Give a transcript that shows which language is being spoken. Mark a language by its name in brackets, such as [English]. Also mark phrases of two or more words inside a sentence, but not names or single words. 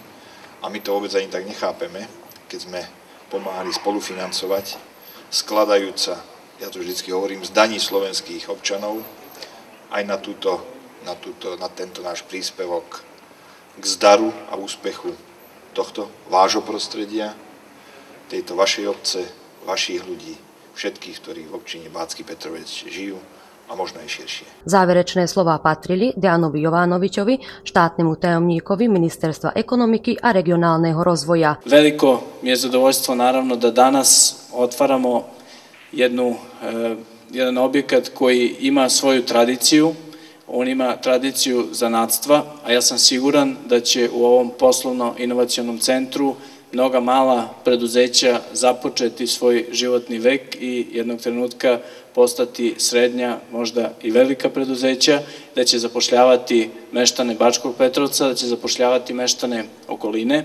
[Slovak] A my to vôbec ani tak nechápeme, keď sme pomáhali spolufinancovať, skladajúca, ja to vždycky hovorím, z daní slovenských občanov, aj na tento náš príspevok k zdaru a úspechu tohto vášho prostredia, tejto vašej obce, vašich ľudí, všetkých, ktorí v občine Bátsky Petrovec žijú, a možno aj širšie. Záverečné slová patrili Dejanovi Jovanovičovi, štátnemu tajomníkovi Ministerstva ekonomiky a regionálneho rozvoja. [Serbian] Veliko mi je zadovoljstvo naravno da danas otvaramo jedan objekat koji ima svoju tradiciju. On ima tradiciju zanatstva, a ja sam siguran da će u ovom poslovno-inovacionom centru mnoga mala preduzeća započeti svoj životni vek i jednog trenutka postati srednja, možda i velika preduzeća, da će zapošljavati meštane Bačkog Petrovca, da će zapošljavati meštane okoline.